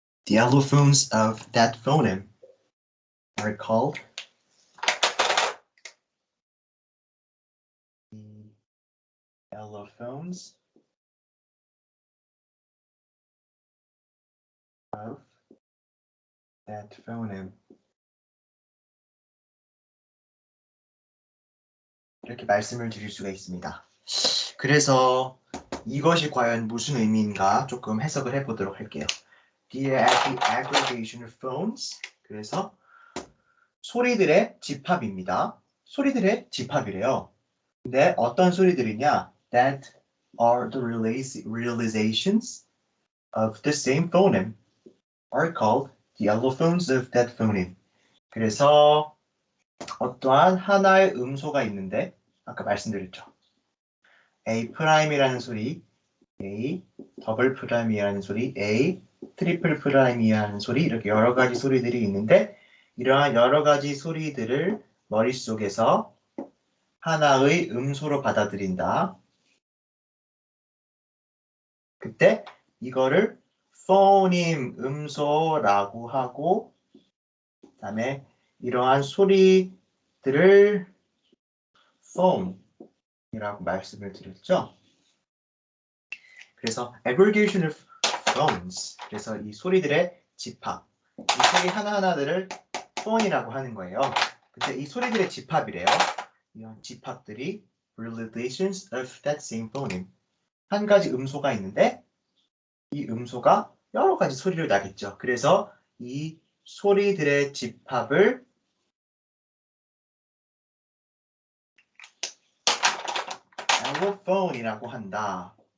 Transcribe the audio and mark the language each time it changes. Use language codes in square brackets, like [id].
[en] allophones of that phoneme are called the allophones of that phoneme. [ko] 이렇게 말씀을 드릴 수가 있습니다. 그래서 이것이 과연 무슨 의미인가 조금 해석을 해보도록 할게요. [en] The aggregation of phones. [ko] 그래서 소리들의 집합입니다. 소리들의 집합이래요. 근데 어떤 소리들이냐? [en] That are the realizations of the same phoneme are called the allophones of that phoneme. [ko] 그래서 어떠한 하나의 음소가 있는데 아까 말씀드렸죠. A 프라임이라는 소리, A 더블 프라임이라는 소리, A 트리플 프라임이라는 소리 이렇게 여러 가지 소리들이 있는데 이러한 여러 가지 소리들을 머릿속에서 하나의 음소로 받아들인다. 그때 이거를 포님 음소라고 하고 그다음에 이러한 소리들을 phone이라고 말씀을 드렸죠. 그래서 aggregation of phones. 그래서 이 소리들의 집합. 이 소리 하나하나들을 phone이라고 하는 거예요. 근데 이 소리들의 집합이래요. 이런 집합들이 realizations of that same phoneme. 한 가지 음소가 있는데 이 음소가 여러 가지 소리를 나겠죠. 그래서 이 소리들의 집합을 allophone이라고 한다.